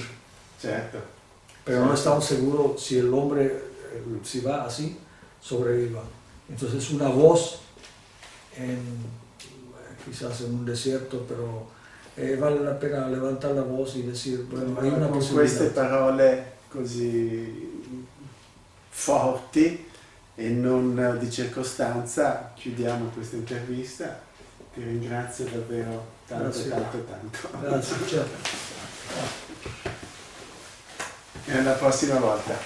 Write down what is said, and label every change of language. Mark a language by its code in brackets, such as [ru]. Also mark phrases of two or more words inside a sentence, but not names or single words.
[it] Certo. [es] Pero no estamos seguros si el hombre, si va así, sobreviva. Entonces es una voz, quizás en un desierto, pero vale la pena levantar la voz y decir, bueno, hay una [it] Con possibilità. queste parole così forti e non di circostanza chiudiamo questa intervista. Ti ringrazio davvero tanto. Grazie, certo. E alla prossima volta.